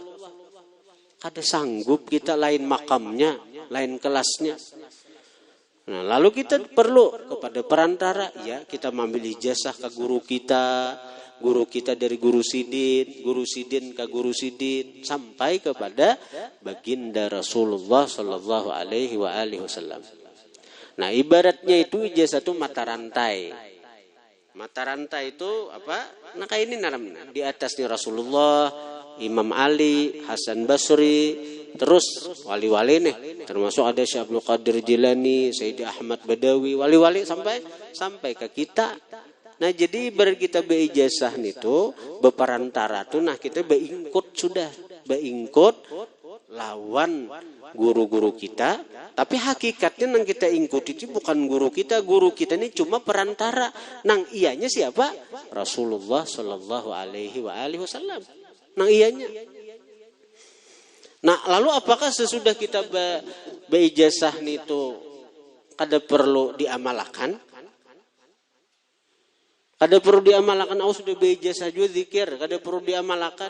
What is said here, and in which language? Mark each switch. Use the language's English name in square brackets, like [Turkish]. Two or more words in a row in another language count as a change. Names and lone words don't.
[Banjar] Kada sanggup kita, lain makamnya, lain kelasnya. Nah, lalu kita perlu kepada perantara, ya kita mengambil ijazah ke guru kita dari guru sidin ke guru sidin, sampai kepada baginda Rasulullah [Arabic] صلى الله عليه وسلم. [Banjar] Nah, ibaratnya itu ijazah itu mata rantai. Mata rantai itu apa? Nah, kayak ini namanya. Di atasnya Rasulullah, Imam Ali, Hasan Basri, terus wali-wali nih, termasuk ada Syekh Abdul Qadir Jilani, Sayyidi Ahmad Badawi, wali-wali sampai ke kita. Nah, jadi ibarat kita beijazah itu beperantara tuh, nah kita beingkut lawan guru-guru kita, tapi hakikatnya nang kita ingkut itu bukan guru kita ini cuma perantara. Nang ianya siapa? Rasulullah [Arabic] صلى الله عليه وسلم. [Banjar] Nang ianya. Nah, lalu apakah sesudah kita beijazah itu kada perlu diamalkan? Kada perlu diamalkan. Aku sudah beijazah juga zikir, kada perlu diamalkan.